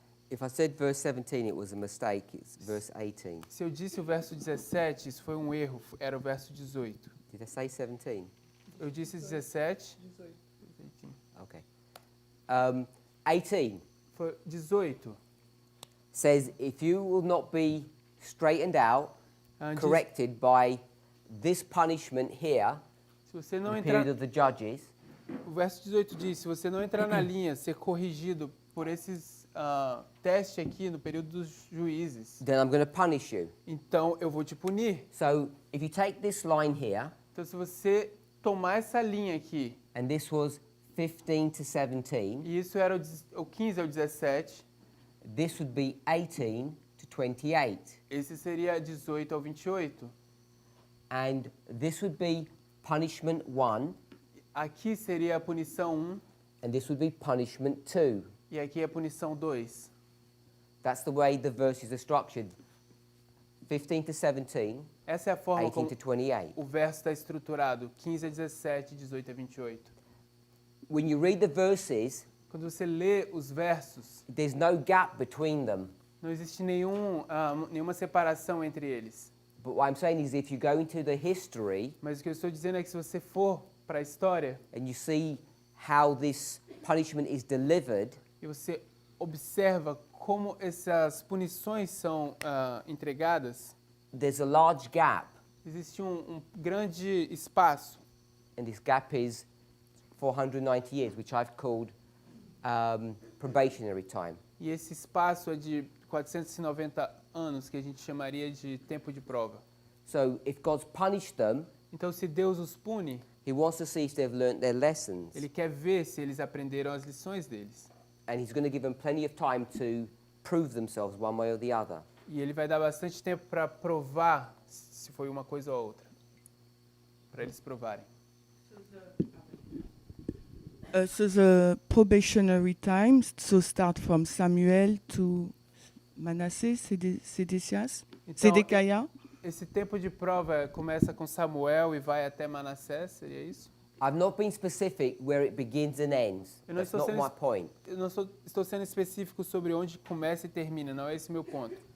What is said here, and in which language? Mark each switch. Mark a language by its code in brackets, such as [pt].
[en] If I said verse 17, it was a mistake. It's verse 18. [pt] Se eu disse o verso 17, isso foi um erro, era o verso 18. [en] Did I say 17? [pt] Eu disse 17. [en] Okay. 18 [pt] Foi 18. [en] says, if you will not be straightened out, [pt] Diz, [en] corrected by this punishment here, [pt] se você não [en] the [pt] entrar, [en] period of the judges, [pt] o verso 18 diz, se você não entrar na linha, ser corrigido por esses testes aqui no período dos juízes, [en] then I'm going to punish you. [pt] então eu vou te punir. [en] So if you take this line here, [pt] Então se você tomar essa linha aqui, [en] and this was 15 to 17, [pt] e isso era o 15 ao 17, [en] this would be 18 to 28. [pt] esse seria 18 ao 28. [en] And this would be punishment 1, [pt] Aqui seria a punição 1 [en] and this would be punishment 2. [pt] e aqui é a punição 2. [en] That's the way the verses are structured. 15 to 17, [pt] Essa é a forma [en] 18 [pt] como [en] to 28. [pt] o verso está estruturado, 15 a 17, 18 a 28. [en] When you read the verses, [pt] Quando você lê os versos, [en] there's no gap between them. [pt] não existe nenhuma separação entre eles. [en] But what I'm saying is if you go into the history [pt] Mas o que eu estou dizendo é que se você for para a história [en] and you see how this punishment is delivered, [pt] e você observa como essas punições são entregadas, [en] there's a large gap, [pt] existe um grande espaço. [en] and this gap is 490 years, which I've called probationary time. [pt] E esse espaço é de 490 anos, que a gente chamaria de tempo de prova. [en] So if God's punished them, [pt] Então, se Deus os pune, [en] He wants to see if they've learnt their lessons, [pt] Ele quer ver se eles aprenderam as lições deles. [en] and He's going to give them plenty of time to prove themselves one way or the other. [pt] E Ele vai dar bastante tempo para provar se foi uma coisa ou outra, para eles provarem. [en] So the probationary times, so start from Samuel to Manasseh, Sedecias, [pt] Então, [en] Zedekiah. [pt] esse tempo de prova começa com Samuel e vai até Manassés, seria isso? [en] I've not been specific where it begins and ends. [pt] Eu não [en] That's [pt] estou [en] not [pt] sendo [en] my point. [pt] Eu não estou sendo específico sobre onde começa e termina, não é esse meu ponto.